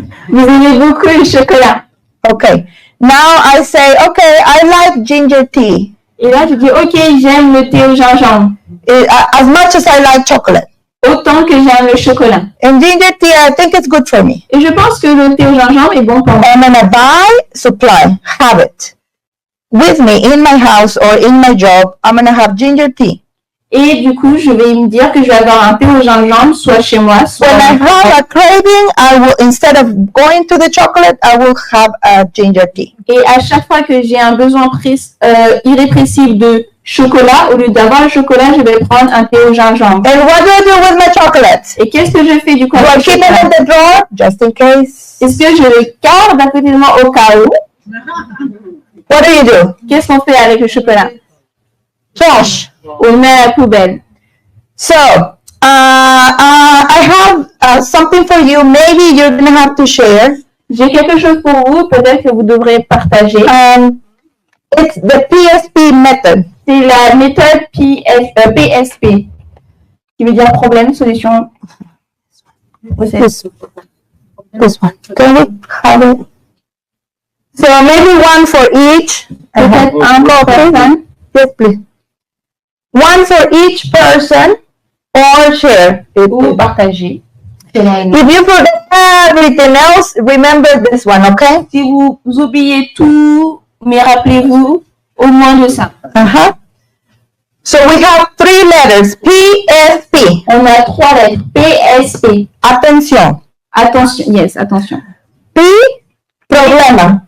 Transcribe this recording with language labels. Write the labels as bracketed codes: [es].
[fr] Vous aimez beaucoup le chocolat. [en] Okay. Now I say, okay, I like ginger tea. [fr] Et là, je dis, OK, j'aime le thé au gingembre. [en] As much as I like chocolate. [fr] Autant que j'aime le chocolat. [en] And ginger tea, I think it's good for me. [fr] Et je pense que le thé au gingembre est bon pour moi. [en] I'm gonna buy, supply, have it. With me in my house or in my job, I'm gonna have ginger tea. [fr] Et du coup, je vais me dire que je vais avoir un thé au gingembre, soit chez moi, soit... [en] When I have a craving, I will, instead of going to the chocolate, I will have a ginger tea. [fr] Et à chaque fois que j'ai un besoin irrépressible de chocolat, au lieu d'avoir le chocolat, je vais prendre un thé au gingembre. [en] And what do I do with my chocolate? [fr] Et qu'est-ce que je fais du coup [en] Do I [fr] avec le [en] keep it [fr] chocolat? [en] in the drawer just in case? [fr] Est-ce que je le garde à côté de moi au cas où? [en] What do you do? [fr] Qu'est-ce qu'on fait avec le chocolat? [en] Trash. [fr] On le met à la poubelle. [en] So, I have something for you. Maybe you're going to have to share. [fr] J'ai quelque chose pour vous, peut-être que vous devrez partager. [en] It's the PSP method. [fr] C'est la méthode PSP, qui veut dire problème, solution. [en] This one. Can we have it? So maybe one for each. [fr] Peut-être un pour personne. [en] Yes, please. One for each person or share. [fr] Ou partager. [en] If you forget everything else, remember this one, okay? [fr] Si vous oubliez tout, mais rappelez-vous au moins de ça. [en] Uh-huh. So we have 3 letters, PSP. [fr] On a 3 lettres. PSP. [en] Attention. Attention. Yes, attention. [es] P, problema.